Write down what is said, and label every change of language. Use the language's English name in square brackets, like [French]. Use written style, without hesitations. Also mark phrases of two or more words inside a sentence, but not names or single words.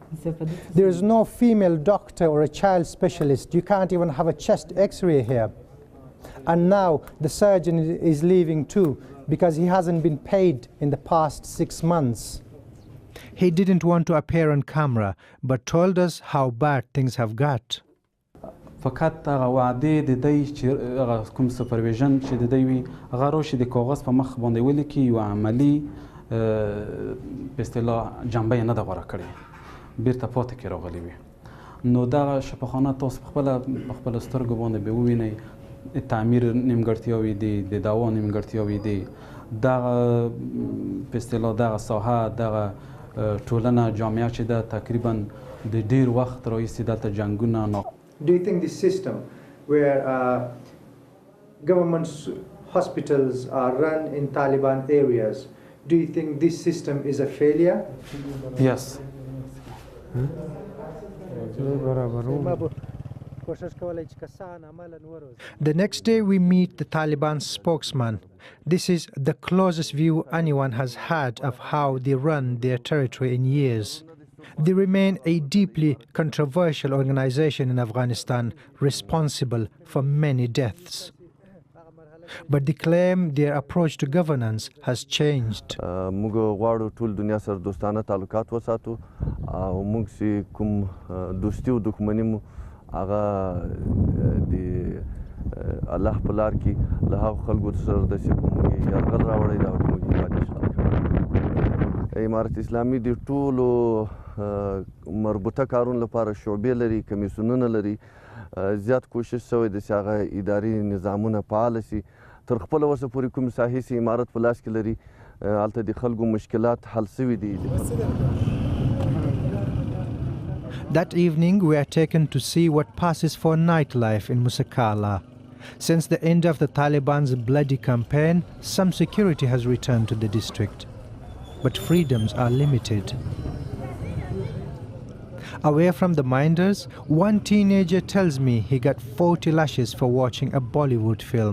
[English] There is no female doctor or a child specialist. You can't even have a chest x-ray here. And now the surgeon is leaving too because he hasn't been paid in the past 6 months. He didn't want to appear on camera, but told us how bad things have got. [Pashto] فقط هغه وعده د دې چې هغه کوم سپرویژن چې د دې وي هغه روشي د کاغذ په مخ باندې ولیکي یو عملی په اصطلاح جنبه یې نه ده غوره کړې بیرته پاتې کې راغلی وي نو دغه شفاخانه تاسو په خپل سترګو باندې به ووینئ تعمیر نیمګړتیاوې دي د دوا نیمګړتیاوې دي دغه په اصطلاح دغه ساحه دغه ټولنه جامعه چې ده تقریبا د ډېر وخت راهیسې دلته جنګونه [English] Do you think this system where government hospitals are run in Taliban areas, do you think this system is a failure? Yes. The next day we meet the Taliban spokesman. This is the closest view anyone has had of how they run their territory in years. They remain a deeply controversial organization in Afghanistan, responsible for many deaths. But they claim their approach to governance has changed. [Pashto] موږ غواړو ټول دنیا سره دوستانه تعلقات وساتو او موږ چې کوم دوستي او دښمني مو هغه د الله په لار کې له هغو خلکو سره د چې په موږ یرغل راوړی دا موږ یې پاتې امارت اسلامي د ټولو مربوطه کارونو لپاره شعبې لري کمیسیونونه لري زیات کوشش شوی دی چې هغه اداري نظامونه فعال شي تر خپله وسه پورې کوم ساحې چې امارت په لاس کې لري هلته د خلکو مشکلات حل شوي دي. [English] That evening we are taken to see what passes for nightlife in Musakala. Since the end of the Taliban's bloody campaign, some security has returned to the district. But freedoms are limited. Away from the minders, one teenager tells me he got 40 lashes for watching a Bollywood film.